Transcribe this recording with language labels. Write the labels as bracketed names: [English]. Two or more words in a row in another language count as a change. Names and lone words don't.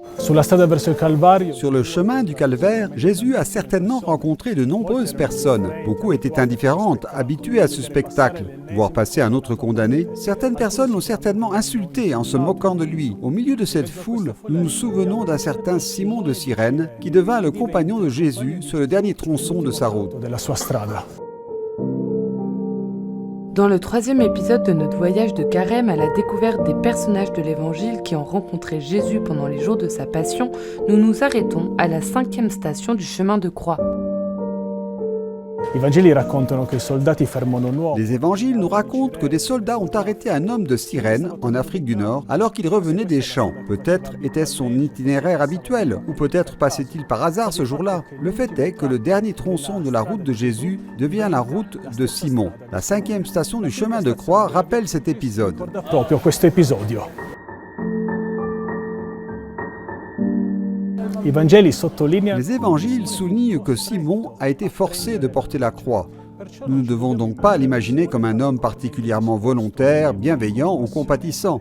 [Italian] Sulla strada verso il Calvario, [French] Sur le chemin du calvaire, Jésus a certainement rencontré de nombreuses personnes. Beaucoup étaient indifférentes, habituées à ce spectacle. Voir passer un autre condamné, certaines personnes l'ont certainement insulté en se moquant de lui. Au milieu de cette foule, nous nous souvenons d'un certain Simon de Cyrène qui devint le compagnon de Jésus sur le dernier tronçon de sa route. [Italian] della sua strada. [French] Dans le 3e épisode de notre voyage de Carême à la découverte des personnages de l'Évangile qui ont rencontré Jésus pendant les jours de sa passion, nous nous arrêtons à la 5e station du chemin de croix. [Italian] I Vangeli raccontano che i soldati fermano un uomo [French] Les évangiles nous racontent que des soldats ont arrêté un homme de Cyrène, en Afrique du Nord, alors qu'il revenait des champs. Peut-être était-ce son itinéraire habituel, ou peut-être passait-il par hasard ce jour-là. Le fait est que le dernier tronçon de la route de Jésus devient la route de Simon. La 5e station du chemin de croix rappelle cet épisode. [Italian] ricorda proprio questo episodio. I Vangeli sottolineano [French] Les évangiles soulignent que Simon a été forcé de porter la croix. Nous ne devons donc pas l'imaginer comme un homme particulièrement volontaire, bienveillant ou compatissant.